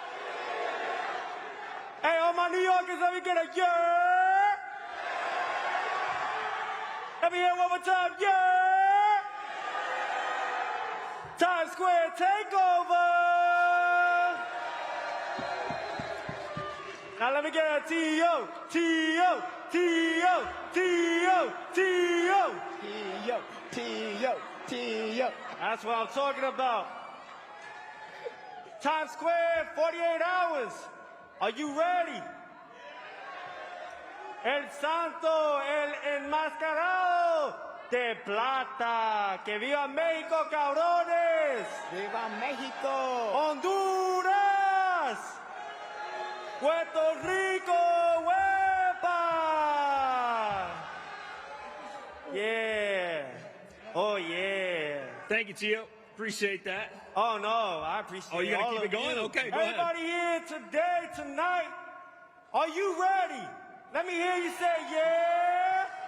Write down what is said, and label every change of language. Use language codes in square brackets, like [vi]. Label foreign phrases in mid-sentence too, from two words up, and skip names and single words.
[en] Hey, all my New Yorkers, let me get a yeah. Let me hear it one more time, yeah. Times Square takeover. Now let me get a T.O., T.O., T.O., T.O., T.O. T.O. T.O. T.O. That's what I'm talking about. Times Square, 48 hours. Are you ready? [es] el santo, el enmascarado de plata. ¡Que viva México, cabrones! ¡Viva México! ¡Honduras! ¡Puerto Rico! ¡Huepa! [en] Yeah. Oh, yeah. Thank you, Tio. Appreciate that. Oh, no, I appreciate Oh, you gotta all keep of it going? you. Okay, go Everybody here today, tonight, are you ready? Let me hear you say, yeah.